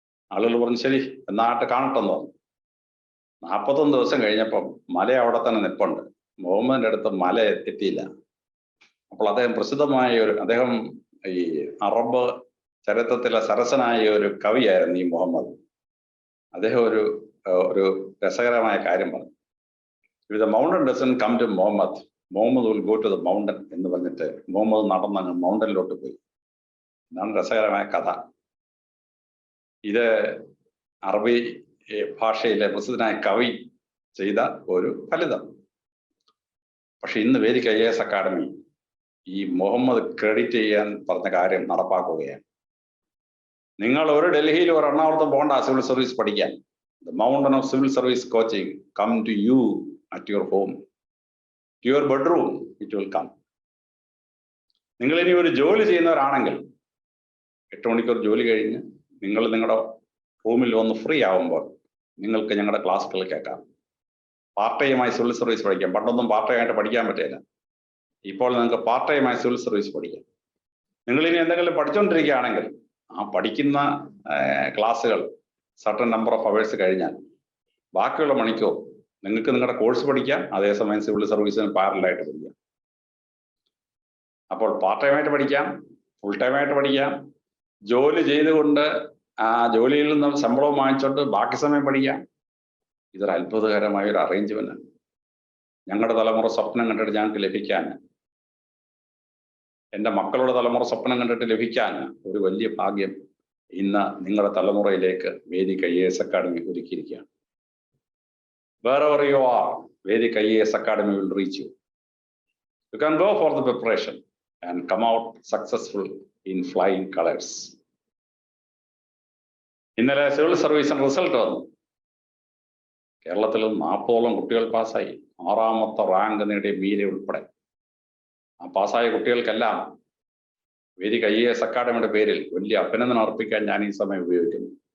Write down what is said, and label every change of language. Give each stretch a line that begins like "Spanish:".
Malayalam: ആളുകൾ പറഞ്ഞു ശരി എന്നാട്ട് കാണട്ടെന്ന് പറഞ്ഞു. 41 ദിവസം കഴിഞ്ഞപ്പം മല അവിടെ തന്നെ നിൽപ്പുണ്ട്. മുഹമ്മദിന്റെ അടുത്ത് മല എത്തിയില്ല. അപ്പോൾ അദ്ദേഹം അദ്ദേഹം ഈ അറബ് ചരിത്രത്തിലെ സരസനായ ഒരു കവിയായിരുന്നു ഈ മുഹമ്മദ്. അദ്ദേഹം ഒരു രസകരമായ കാര്യം പറഞ്ഞു.
English: If the mountain doesn't come to Muhammad, Muhammad will go to the mountain
Malayalam: എന്ന് പറഞ്ഞിട്ട് മുഹമ്മദ് നടന്നങ്ങ് മൗണ്ടനിലോട്ട് പോയി. ഇതാണ് രസകരമായ കഥ. ഇത് അറബി ഭാഷയിലെ പ്രസിദ്ധനായ കവി ചെയ്ത ഒരു ഫലിതം. പക്ഷെ ഇന്ന് വേദിക് IAS അക്കാഡമി ഈ മുഹമ്മദ് ക്രെഡിറ്റ് ചെയ്യാൻ പറഞ്ഞ കാര്യം നടപ്പാക്കുകയാണ്. നിങ്ങൾ ഒരു ഡൽഹിയിൽ ഒരു എറണാകുളത്തും പോകണ്ട സിവിൽ സർവീസ് പഠിക്കാൻ.
English: The mountain of civil service coaching come to you at your home, to your bedroom it will come.
Malayalam: നിങ്ങൾ ഇനി ഒരു ജോലി ചെയ്യുന്നവരാണെങ്കിൽ 8 മണിക്കൂർ ജോലി കഴിഞ്ഞ് നിങ്ങൾ നിങ്ങളുടെ റൂമിൽ വന്ന് ഫ്രീ ആവുമ്പോൾ നിങ്ങൾക്ക് ഞങ്ങളുടെ ക്ലാസ്സുകൾ കേൾക്കാം. പാർട്ട് ടൈമായി സിവിൽ സർവീസ് പഠിക്കാം. പണ്ടൊന്നും പാർട്ട് ടൈമായിട്ട് പഠിക്കാൻ പറ്റില്ല. ഇപ്പോൾ നിങ്ങൾക്ക് പാർട്ട് ടൈമായി സിവിൽ സർവീസ് പഠിക്കാം. നിങ്ങൾ ഇനി എന്തെങ്കിലും പഠിച്ചുകൊണ്ടിരിക്കുകയാണെങ്കിൽ ആ പഠിക്കുന്ന ക്ലാസ്സുകൾ സർട്ടൻ നമ്പർ ഓഫ് അവേഴ്സ് കഴിഞ്ഞാൽ ബാക്കിയുള്ള മണിക്കൂർ നിങ്ങൾക്ക് നിങ്ങളുടെ കോഴ്സ് പഠിക്കാം. അതേസമയം സിവിൽ സർവീസിന് പാരലായിട്ട് പഠിക്കാം. അപ്പോൾ പാർട്ട് ടൈമായിട്ട് പഠിക്കാം, ഫുൾ ടൈമായിട്ട് പഠിക്കാം, ജോലി ചെയ്തുകൊണ്ട് ആ ജോലിയിൽ നിന്ന് ശമ്പളവും വാങ്ങിച്ചുകൊണ്ട് ബാക്കി സമയം പഠിക്കാം. ഇതൊരു അത്ഭുതകരമായ ഒരു അറേഞ്ച്മെന്റാണ്. ഞങ്ങളുടെ തലമുറ സ്വപ്നം കണ്ടിട്ട് ഞങ്ങൾക്ക് ലഭിക്കാൻ, എൻ്റെ മക്കളുടെ തലമുറ സ്വപ്നം കണ്ടിട്ട് ലഭിക്കാൻ ഒരു വലിയ ഭാഗ്യം ഇന്ന് നിങ്ങളുടെ തലമുറയിലേക്ക് Vedic IAS academy ഒരുക്കിയിരിക്കുകയാണ്.
English: Wherever you are, Vedhik IAS Academy will reach you. You can go for the preparation and come out successful in flying colors.
Malayalam: ഇന്നലെ സിവിൽ സർവീസിന് റിസൾട്ട് വന്നു. കേരളത്തിൽ 40ഓളം കുട്ടികൾ പാസ്സായി. 6ാമത്തെ റാങ്ക് നേടിയ മീര ഉൾപ്പെടെ. ആ പാസ്സായ കുട്ടികൾക്കെല്ലാം വേദിക് IAS അക്കാഡമിയുടെ പേരിൽ വലിയ അഭിനന്ദനം അർപ്പിക്കാൻ ഞാൻ ഈ സമയം ഉപയോഗിക്കുന്നു.